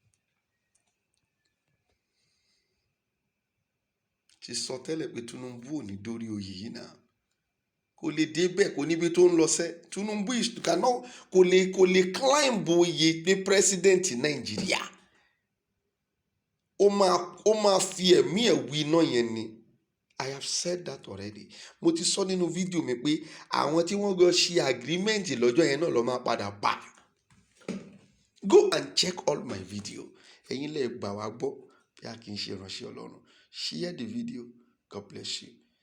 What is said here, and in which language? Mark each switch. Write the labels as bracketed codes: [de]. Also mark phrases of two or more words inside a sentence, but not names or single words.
[yo] Ti sọ tẹ́lẹ̀ pé Tinubu ò ní dórí oyè yìí náà. Kò lè débẹ̀, kò níbi tó ń lọ sẹ́. Tinubu kò lè climb oyè pé president Nàìjíríà. Ó máa fi ẹ̀mí ẹ̀ wí iná yẹn ni. [en] I have said that already. [yo] Mo ti sọ nínú fídíò mi pé àwọn tí wọ́n gbọ́ ṣe agreement lọ́jọ́ yẹn náà ló máa padà bá. [en] Go and check all my video. [yo] Ẹ̀yin lẹ gbà wá gbọ́ bí a kì í ṣe ìránṣẹ́ Ọlọ́run. [en] Share the video. God bless you.